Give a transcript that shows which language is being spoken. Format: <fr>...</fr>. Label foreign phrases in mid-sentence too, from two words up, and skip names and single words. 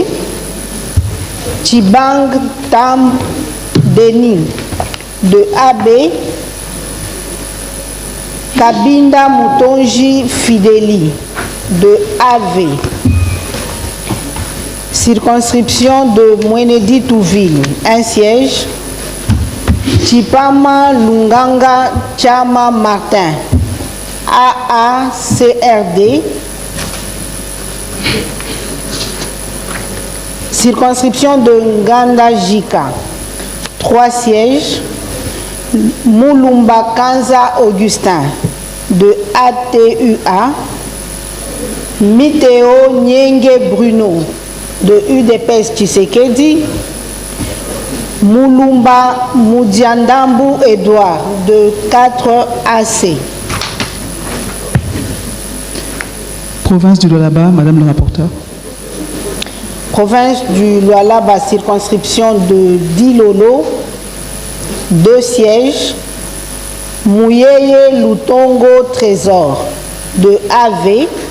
<fr>Chibang Tam Denis de AB. Kabinda Mutonji Fideli de AV. Circonscription de Mweneditou-Ville, un siège. Chipama Lunganga Chama Martin, AACRD. Circonscription de Nganda Jika, 3 sièges. Moulumba Kanza Augustin de ATUA. Miteo Nyenge Bruno de UDPS Tshisekedi. Moulumba Moudiandambu Edouard de 4AC. Province du Lualaba, Madame le rapporteur. Province du Lualaba, circonscription de Dilolo, 2 sièges. Mouyeye Lutongo Trésor de AV.</fr>